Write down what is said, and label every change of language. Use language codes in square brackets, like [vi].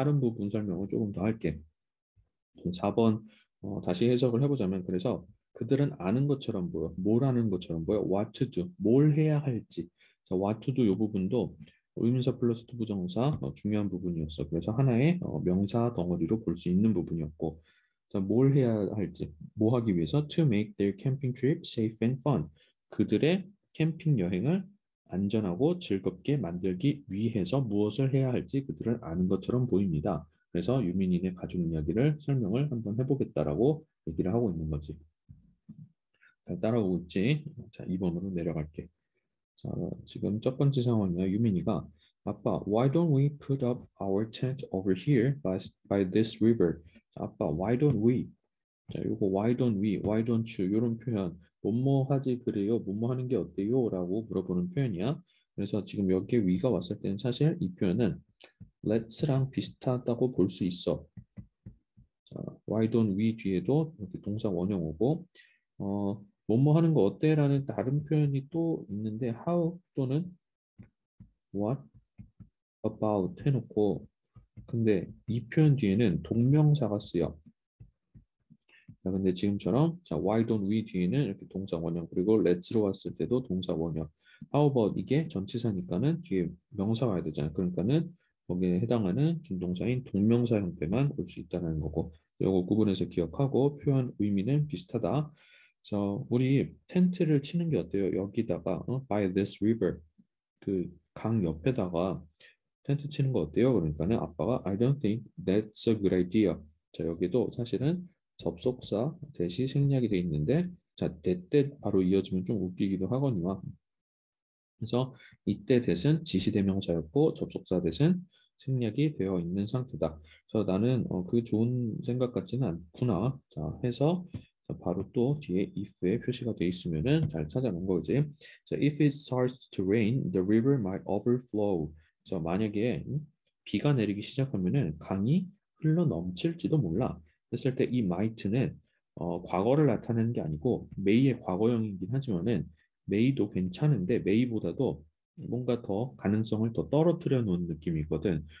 [ko] 다른 부분 설명을 조금 더 할게. 4번 다시 해석을 해보자면 그래서 그들은 아는 것처럼 보여. 뭘 아는 것처럼 보여? [en] What to do. [ko] 뭘 해야 할지. 자, [en] what to do [ko] 이 부분도 의문사 플러스 to 부정사 중요한 부분이었어. 그래서 하나의 명사 덩어리로 볼 수 있는 부분이었고 자, 뭘 해야 할지. 뭐 하기 위해서? [en] To make their camping trip safe and fun. [ko] 그들의 캠핑 여행을 안전하고 즐겁게 만들기 위해서 무엇을 해야 할지 그들은 아는 것처럼 보입니다. 그래서 유민이네 가족 이야기를 설명을 한번 해보겠다라고 얘기를 하고 있는 거지. 잘 따라오고 있지? 자, 2번으로 내려갈게. 자, 지금 첫 번째 상황이야. 유민이가 아빠, [en] why don't we put up our tent over here by this river? [ko] 자, 아빠, [en] why don't we? [ko] 자, 요거 [en] why don't we, why don't you [ko] 이런 표현 뭐뭐 하지 그래요, 뭐뭐 하는 게 어때요? 라고 물어보는 표현이야. 그래서 지금 여기에 we가 왔을 때는 사실 이 표현은 let's랑 비슷하다고 볼 수 있어. 자, [en] why don't we [ko] 뒤에도 이렇게 동사 원형 오고 뭐뭐 하는 거 어때? 라는 다른 표현이 또 있는데 how 또는 [en] what about [ko] 해놓고 근데 이 표현 뒤에는 동명사가 쓰여. 자, 근데 지금처럼 자, [en] why don't we [ko] 뒤에는 이렇게 동사 원형 그리고 let's로 왔을 때도 동사 원형. How about 이게 전치사니까는 뒤에 명사가 와야 되잖아요. 그러니까는 거기에 해당하는 준동사인 동명사 형태만 올 수 있다는 거고 이거 구분해서 기억하고 표현 의미는 비슷하다. 그래서 우리 텐트를 치는 게 어때요? 여기다가 [en] by this river [ko] 그 강 옆에다가 텐트 치는 거 어때요? 그러니까는 아빠가 [en] I don't think that's a good idea. [ko] 자, 여기도 사실은 접속사 대시 생략이 돼 있는데 자, that 바로 이어지면 좀 웃기기도 하거니와 그래서 이때 that은 지시대명사였고 접속사 that은 생략이 되어 있는 상태다. 그래서 나는 그게 좋은 생각 같지는 않구나. 자, 해서 자, 바로 또 뒤에 if에 표시가 돼 있으면은 잘 찾아놓은 거지. 자, [en] if it starts to rain, the river might overflow. [ko] 자, 만약에 비가 내리기 시작하면은 강이 흘러 넘칠지도 몰라. 했을 때 이 might는 과거를 나타내는 게 아니고 may의 과거형이긴 하지만은 may도 괜찮은데 may보다도 뭔가 더 가능성을 더 떨어뜨려 놓은 느낌이거든.